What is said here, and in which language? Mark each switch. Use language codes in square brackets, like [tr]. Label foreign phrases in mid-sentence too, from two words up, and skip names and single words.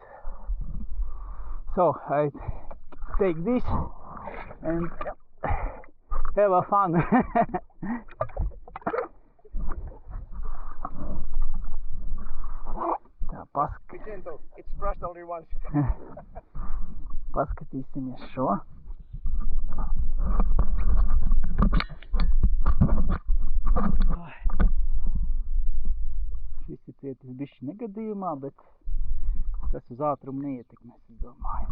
[en] So I take this and have a fun. Be gentle. It's crashed only once. [lv] Paskatīsimies šo. Šis ir cietis bišķi negadījumā, bet tas uz ātrumu neietekmēs, es domāju.